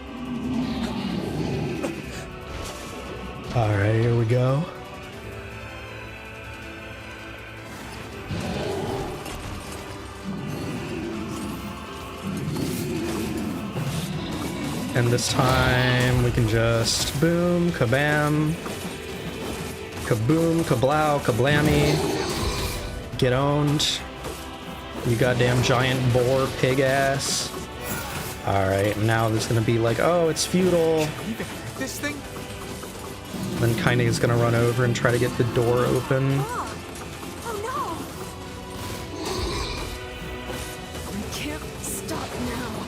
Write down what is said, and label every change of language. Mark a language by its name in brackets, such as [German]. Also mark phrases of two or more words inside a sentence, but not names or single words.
[English] Alright, here we go. And this time we can just boom, kabam, kaboom, kablow, kablammy. Get owned. You goddamn giant boar pig ass. Alright, now there's gonna be like, oh, it's futile. This thing? Then Kaine is gonna run over and try to get the door open. I can't stop now.